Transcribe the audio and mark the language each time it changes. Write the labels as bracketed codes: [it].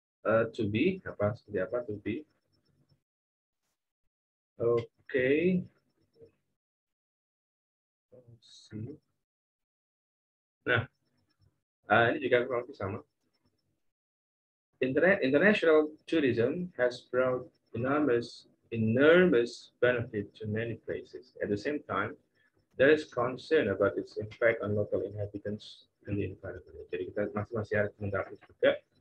[id] To be, seperti apa to be. Oke. Nah, ini juga kurang lebih sama. [en] International tourism has brought enormous benefit to many places. At the same time, there is concern about its impact on local inhabitants and the environment. [id] Jadi kita masih harus mendapat juga.